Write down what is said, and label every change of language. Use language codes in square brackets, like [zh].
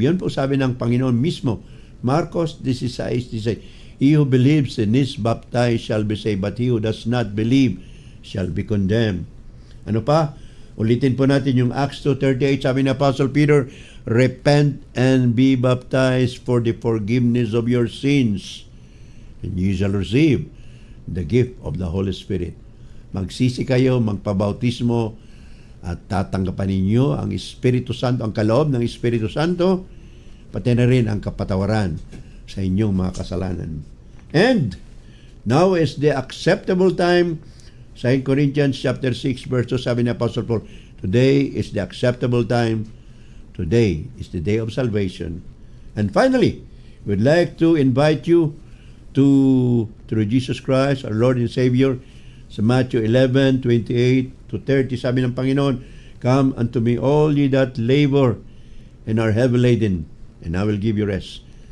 [tl] Yun po sabi ng Panginoon mismo. [en] Marcos 16:16, he who believes and is baptized shall be saved, but he who does not believe shall be condemned. [tl] Ano pa? Ulitin po natin yung [en] Acts 2:38, sabi ni Apostle Peter, repent and be baptized for the forgiveness of your sins, and you shall receive the gift of the Holy Spirit. [tl] Magsisi kayo, magpabautismo, at tatanggapan ninyo ang Espiritu Santo, ang kaloob ng Espiritu Santo, pati na rin ang kapatawaran sa inyong mga kasalanan. [en] And now is the acceptable time. 2 Corinthians chapter 6 verse 2, sabi ni Apostle Paul, today is the acceptable time. Today is the day of salvation. And finally, we'd like to invite you through Jesus Christ, our Lord and Savior, sa Matthew 11:28 to 30, sabi ng Panginoon, come unto me all ye that labor and are heavy laden, and I will give you rest.